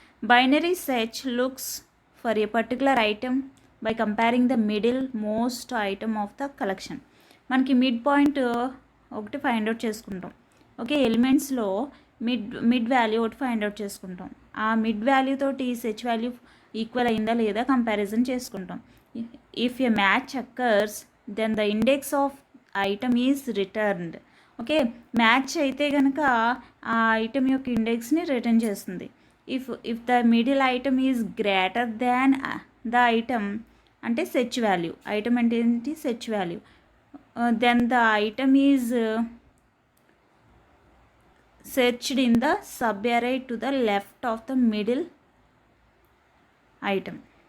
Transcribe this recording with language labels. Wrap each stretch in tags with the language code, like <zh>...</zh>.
<en>Binary search looks for a particular item by comparing the middle most item of the collection.</en> <te>మనకి mid point ఒకటి find out చేసుకుంటాం. Okay, ఎలిమెంట్స్లో mid value ఒకటి find out చేసుకుంటాం. ఆ mid value తోటి search value equal అయిందా లేదా comparison చేసుకుంటాం.</te> <en>If a match occurs, then the index of item is returned.</en> <te>Okay, match అయితే కనుక ఆ ఐటమ్ యొక్క ఇండెక్స్ని రిటర్న్ చేస్తుంది.</te> <en>if the middle item is greater than the item</en> <te>అంటే సెర్చ్ వాల్యూ. ఐటమ్ అంటే ఏంటి?</te> <en>Search value. Then the item is searched in the sub array to the left of the middle item.</en>